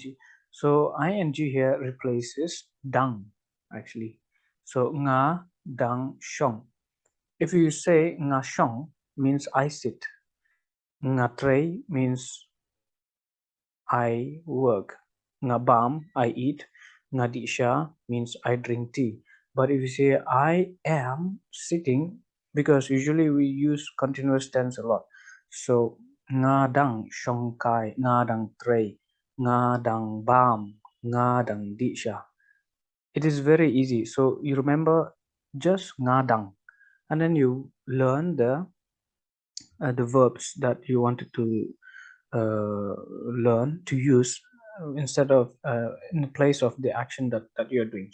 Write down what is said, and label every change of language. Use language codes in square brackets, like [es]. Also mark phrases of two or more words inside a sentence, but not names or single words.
[en] So ing here replaces dang actually. [dz] So nga dang shong. [en] If you say [dz] nga shong [en] means I sit. [dz] Nga tray [en] means I work. Ngabam, I eat. Ngadisha means I drink tea. But if you say I am sitting, because usually we use continuous tense a lot. [dz] So ngadang shongkai, ngadang tray, ngadang bam, ngadang disha. [en] It is very easy. So you remember just ngadang, and then you learn the verbs that you wanted to learn to use instead of in the place of the action that you're doing.